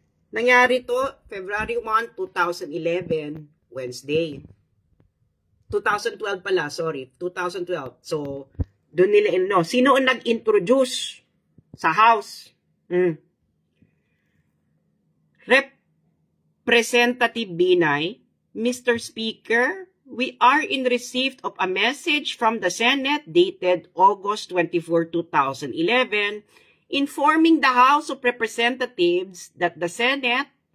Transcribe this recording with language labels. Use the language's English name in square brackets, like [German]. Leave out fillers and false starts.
[Filipino] Nangyari to February 1, 2011, Wednesday. 2012 pala, sorry. 2012. So, doon nila, sino ang nag-introduce sa House? [English] Representative Binay, Mr. Speaker, we are in receipt of a message from the Senate dated August 24, 2011, informing the House of Representatives that the Senate,